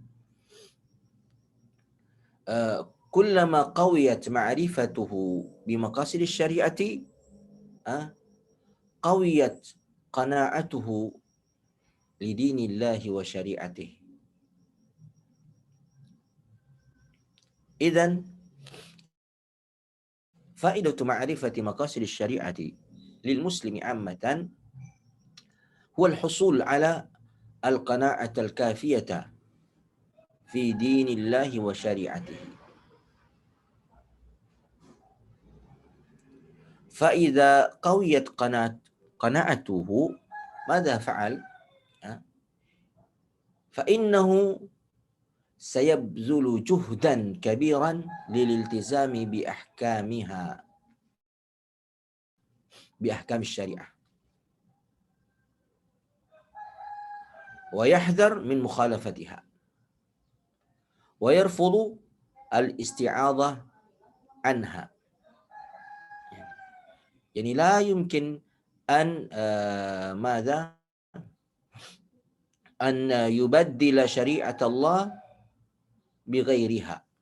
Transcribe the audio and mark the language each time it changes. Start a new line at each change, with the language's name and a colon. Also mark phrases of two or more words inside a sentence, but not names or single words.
Arabic: كلما قويت معرفته بمقاصد الشريعة قويت قناعته لدين الله وشريعته. إذن فائدة معرفة مقاصد الشريعة للمسلم عامة هو الحصول على القناعة الكافية في دين الله وشريعته. فإذا قويت قناعته ماذا فعل? فإنه سيبذل جهدا كبيرا للالتزام بأحكام الشريعة ويحذر من مخالفتها ويرفض الاستعاذة عنها. يعني لا يمكن أن ماذا أن يبدل شريعة الله بغيرها.